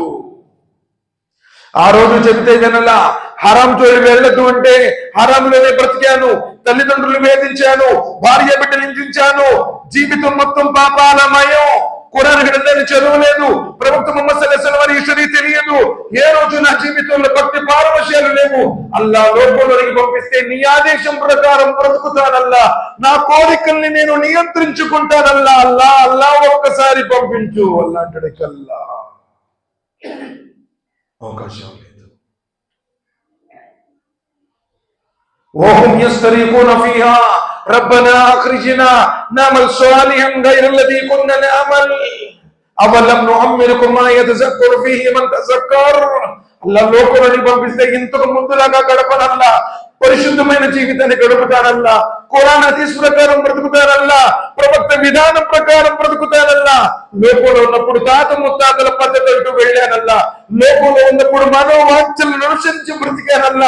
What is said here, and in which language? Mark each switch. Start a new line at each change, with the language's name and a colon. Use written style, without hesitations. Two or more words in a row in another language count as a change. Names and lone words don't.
Telugu: ఆ రోజు చెబితే వినలా, హరాం చోరి వెళ్ళదు అంటే హరాంలోనే బ్రతికాను, తల్లిదండ్రులు వేధించాను, భార్య బిడ్డలు హింసించాను, జీవితం మొత్తం పాపాలమయం, ఖురాన్ గ్రంథాన్ని చదవలేదు, ప్రవక్త ముహమ్మద్
Arabic: صلى الله عليه وسلم
Telugu: హిస్టరీ తెలియదు, ఏ రోజు నా జీవితంలో భక్తి పారవశ్యాలు లేవు. అల్లా లోకంలోనికి పంపిస్తే నీ ఆదేశం ప్రకారం బ్రతుకుతానల్లా, నా కోరికల్ని నేను నియంత్రించుకుంటానల్లా. అల్లా అల్లా ఒక్కసారి పంపించు అల్లా అంటాడికల్లా అవకాశం లేదు.
Arabic: وهم يستريقون فيها ربنا أخرجنا نعمل صالحا غير الذي كنا نعمل أولم نعمركم ما يتذكر فيه من تذكر.
Telugu: అల్లా లోకంలోకి పంపిస్తే ఇంతకు ముందులాగా గడపనల్లా, పరిశుద్ధమైన జీవితాన్ని గడుపుతానల్లా, ఖురాన్ హదీస్ ప్రకారం బ్రతుకుతానల్లా, ప్రవక్త విధానం ప్రకారం బ్రతుకుతానల్లా. లోకంలో ఉన్నప్పుడు తాత ముత్తాతల పద్ధతి అంటూ వెళ్ళానల్లా, లోకంలో ఉన్నప్పుడు మనోవాంఛలను అనుసరించి బ్రతికానల్లా.